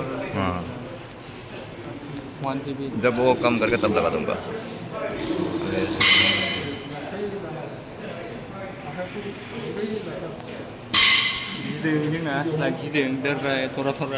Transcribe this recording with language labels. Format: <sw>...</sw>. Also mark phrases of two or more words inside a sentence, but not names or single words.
<hi>हाँ 1 TB जब वो कम करके तब लगा दूंगा</hi> <brx>गिदों जोंना स्लाइड गिदों देरबाय थरा</brx>